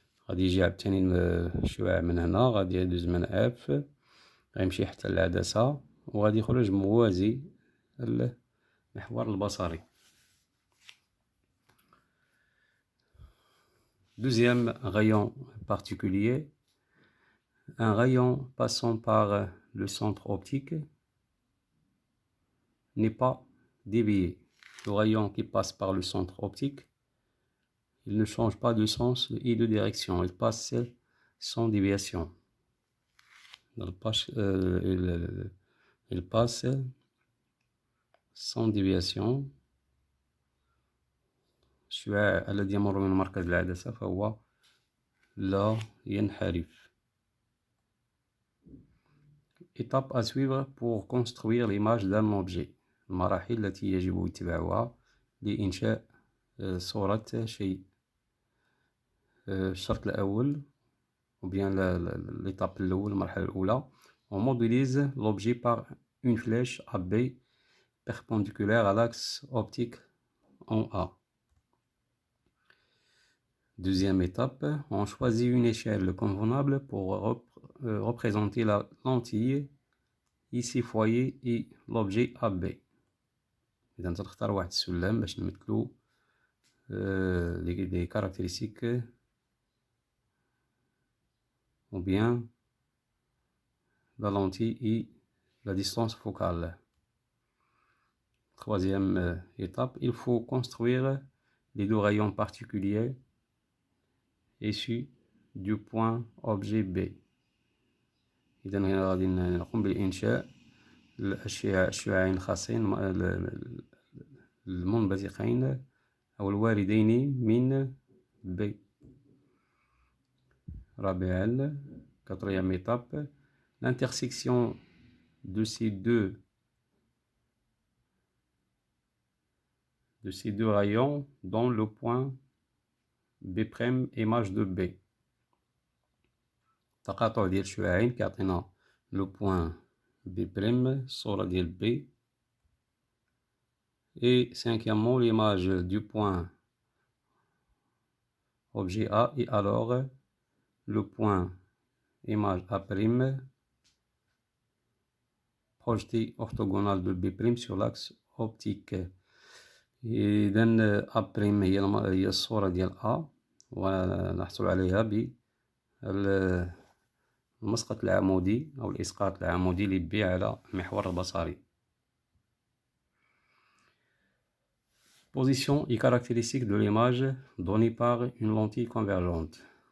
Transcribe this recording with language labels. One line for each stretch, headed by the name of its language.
Arabic: غادي يجي عاوتاني الشعاع من هنا، غادي يدوز من F، غيمشي حتى العدسة وغادي يخرج موازي المحور البصري.
French: Deuxième rayon particulier, un rayon passant par le centre optique n'est pas dévié. Le rayon qui passe par le centre optique, il ne change pas de sens et de direction, il passe sans déviation. Il passe sans déviation.
Arabic: الشعاع الذي يمر من مركز العدسة فهو لا ينحرف.
French: Étape à suivre pour construire l'image d'un objet.
Arabic: المراحل التي يجب اتباعها لإنشاء صورة شيء. الشرط الأول
French: ou bien l'étape
Arabic: الأول، المرحلة الأولى،
French: on modélise l'objet par une flèche AB perpendiculaire à l'axe optique en A. Deuxième étape, on choisit une échelle convenable pour représenter la lentille, ici foyer et l'objet AB.
Arabic: إذا تختار واحد السلم باش نمثلو
French: les caractéristiques ou bien la lentille et la distance focale. Troisième étape, il faut construire les deux rayons particuliers issus du point objet B.
Arabic: إذا هنا غادي نقوم بإنشاء الشعاعين الخاصين المنبثقين أو الواردين من B. رابعا،
French: quatrième étape, l'intersection de ces deux rayons dans le point B' image de B.
Arabic: تقاطع ديال الشعاعين كيعطينا لو بوين B' الصورة ديال B.
French: Et cinquièmement, l'image du point objet A et alors le point image A' projeté orthogonal de B' sur l'axe optique.
Arabic: إذا A' هي الصورة ديال A، ونحصل عليها بالمسقط العمودي أو الإسقاط العمودي ل B على المحور البصري.
French: Position et caractéristiques de l'image donnée par une lentille convergente.